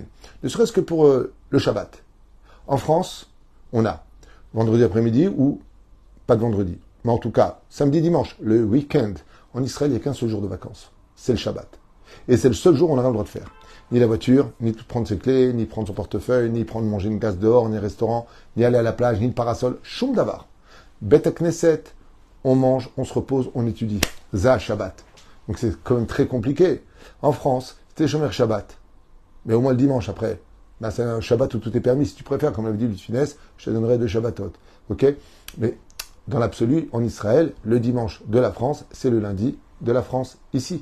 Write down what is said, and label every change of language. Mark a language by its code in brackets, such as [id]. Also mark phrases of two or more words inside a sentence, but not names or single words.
[fr] Ne serait-ce que pour le Shabbat. En France, on a vendredi après-midi ou pas de vendredi. Mais en tout cas, samedi, dimanche, le week-end. En Israël, il n'y a qu'un seul jour de vacances. C'est le Shabbat. Et c'est le seul jour où on n'a pas le droit de faire. Ni la voiture, ni prendre ses clés, ni prendre son portefeuille, ni prendre manger une glace dehors, ni restaurant, ni aller à la plage, ni le parasol. [he] שום דבר. בית כנסת, [fr] on mange, on se repose, on étudie. [he] זה שבת. [fr] Donc c'est quand même très compliqué. En France, c'était [he] שומר שבת. [fr] Mais au moins le dimanche après. Ben, c'est un Shabbat où tout est permis. Si tu préfères, comme l'avait dit Lut Finesse, je te donnerai 2 Shabbatot. Ok? Mais dans l'absolu, en Israël, le dimanche de la France, c'est le lundi de la France ici.